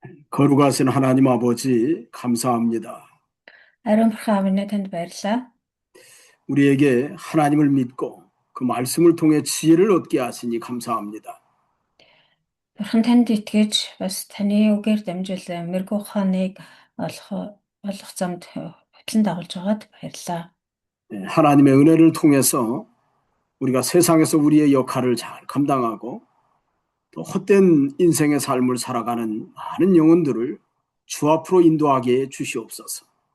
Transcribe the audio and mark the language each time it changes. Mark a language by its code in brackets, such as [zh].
[ko] 거룩하신 하나님 아버지, 감사합니다. [mn] 아론 бурхан минь танд баярлалаа. [ko] 우리에게 하나님을 믿고 그 말씀을 통해 지혜를 얻게 하시니 감사합니다. [mn] Бурхан танд итгэж бас таны үгээр дамжуулан мэрэгүү ухааныг олох замд хөтлөн дагуулж байгаад баярлалаа. [ko] 하나님의 은혜를 통해서 우리가 세상에서 우리의 역할을 잘 감당하고 또 헛된 인생의 삶을 살아가는 많은 영혼들을 주 앞으로 인도하게 주시옵소서.